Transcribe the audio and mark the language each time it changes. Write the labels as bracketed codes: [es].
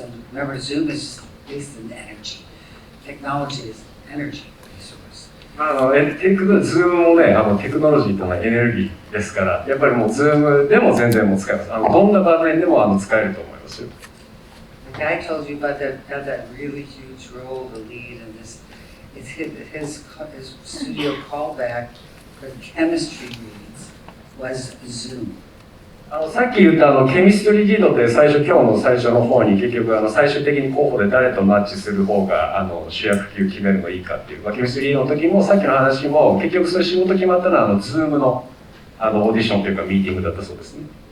[en] And remember, Zoom is based in energy. Technology is energy resource. [ja] ズームもね、テクノロジーというのはエネルギーですから、やっぱりもうズームでも全然もう使えます。どんな場面でも使えると思いますよ。 [en] The guy told you about that really huge role to lead in this. It's his studio callback for chemistry reads was Zoom. [ja] さっき言ったケミストリーリードって今日の最初の方に結局最終的に候補で誰とマッチする方が主役級決めるのがいいかっていう、ケミストリーリードの時もさっきの話も結局それ仕事決まったのはZoom のオーディションというかミーティングだったそうですね。